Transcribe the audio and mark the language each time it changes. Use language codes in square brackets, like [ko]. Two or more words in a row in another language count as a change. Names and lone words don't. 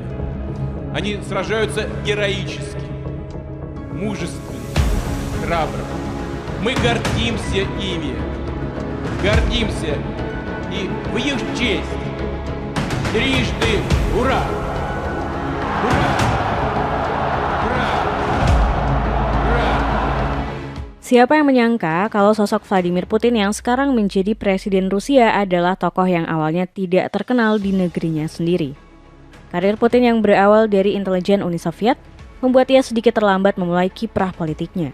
[ru] Они сражаются героически, мужественно, храбро. Мы гордимся ими, гордимся, и в их честь трижды ура! Ура! Ура! Ура! [id] Siapa yang menyangka kalau sosok Vladimir Putin yang sekarang menjadi presiden Rusia adalah tokoh yang awalnya tidak terkenal di negerinya sendiri. Karir Putin yang berawal dari intelijen Uni Soviet membuat ia sedikit terlambat memulai kiprah politiknya.